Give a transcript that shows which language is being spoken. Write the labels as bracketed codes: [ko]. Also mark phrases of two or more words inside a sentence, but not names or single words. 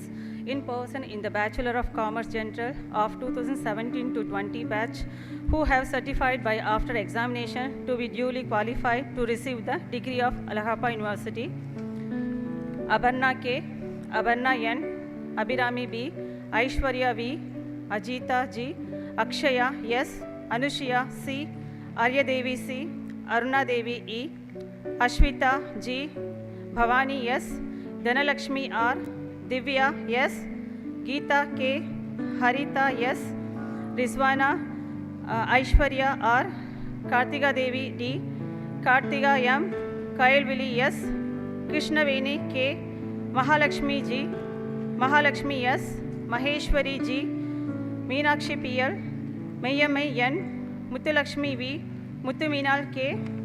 [en] in person in the Bachelor of Commerce General of 2017 to 20 batch who have certified by after examination to be duly qualified to receive the degree of Alagappa University. Abarna K, Abarna N, Abhirami B, Aishwarya V, Ajita G, Akshaya S, Anushya C, Arya Devi C, Aruna Devi E, Ashwita G, Bhavani S, Dhanalakshmi R, Divya S, Geeta K, Harita S, Rizwana Aishwarya R, Kartika Devi D, Kartika M, Kayalvili S, Krishnaveni K, Mahalakshmi G, Mahalakshmi S, Maheshwari G, Meenakshi PL, Mayamai N, Muthulakshmi V, Muthuminal K,